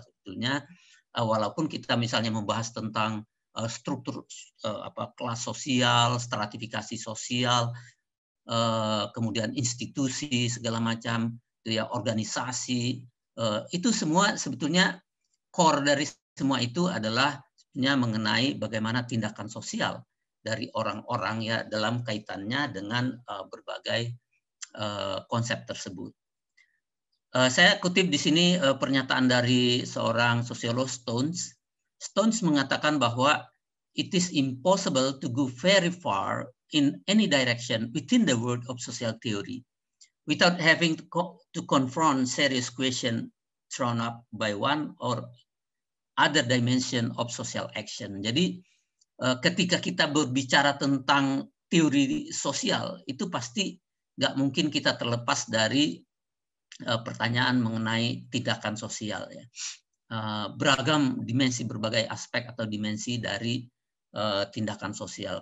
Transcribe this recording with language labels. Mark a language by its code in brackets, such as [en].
[id] Sebetulnya walaupun kita misalnya membahas tentang struktur kelas sosial, stratifikasi sosial, kemudian institusi segala macam, ya organisasi, itu semua sebetulnya core dari semua itu adalah sebenarnya mengenai bagaimana tindakan sosial dari orang-orang ya dalam kaitannya dengan berbagai konsep tersebut. Saya kutip di sini pernyataan dari seorang sosiolog Stones. Stones mengatakan bahwa [en] it is impossible to go very far in any direction within the world of social theory without having to confront serious question thrown up by one or other dimension of social action. [id] Jadi ketika kita berbicara tentang teori sosial, itu pasti nggak mungkin kita terlepas dari pertanyaan mengenai tindakan sosial. Ya. Beragam dimensi, berbagai aspek atau dimensi dari tindakan sosial.